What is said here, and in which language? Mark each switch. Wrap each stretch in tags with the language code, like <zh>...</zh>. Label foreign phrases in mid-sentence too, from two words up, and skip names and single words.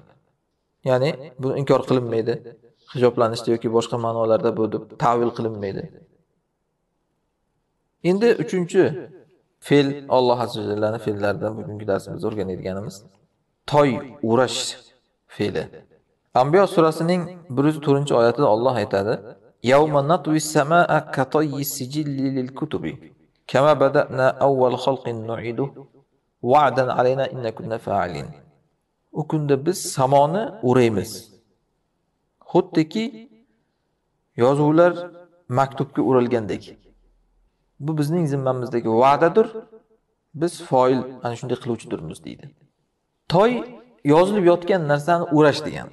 <uz>Ya'ni bu inkor qilinmaydi. Hijoblanishda yoki boshqa ma'nolarda bu deb ta'vil qilinmaydi. Endi 3-chi fe'l Alloh</uz> <ar>عز وجل</ar> <uz>fe'llaridan bugungi darsimizda o'rganadiganimiz toy urash fe'li. Anbiyo surasining 104-oyatida Alloh aytadi:</uz> <ar>"يوم نطوي السماء كطي السجل للكتب كما بدأنا أول خلق نعيده وعدا علينا إنا كنا فاعلين."</ar> <uz>U kunda biz samoni uraymiz. Xuddiki yozuvlar maktubga urilgandek. Bu bizning zimmamizdagi va'dadir. Biz foil ana shunday qiluvchidirmiz deydi. Toy yozilib yotgan narsani urash degan.</uz>